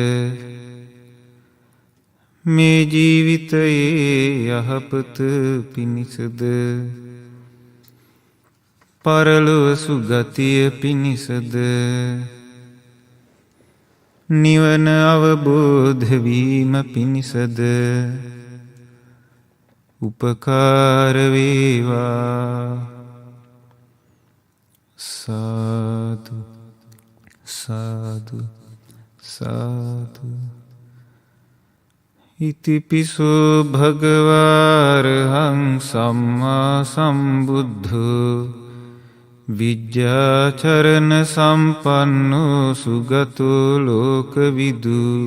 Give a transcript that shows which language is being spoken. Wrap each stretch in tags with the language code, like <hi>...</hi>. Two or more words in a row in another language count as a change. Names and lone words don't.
<si>මේ ජීවිතයේ යහපත පිණිසද පරලොව සුගතිය පිණිසද නිවන අවබෝධ වීම පිණිසද උපකාර වේවා. සාදු සාදු සාදු.</si> <pi>ඉතිපිසෝ භගවාරහං සම්මා සම්බුද්ධෝ විජ්ජාචරණ සම්පන්නෝ සුගතෝ ලෝකවිදු</pi>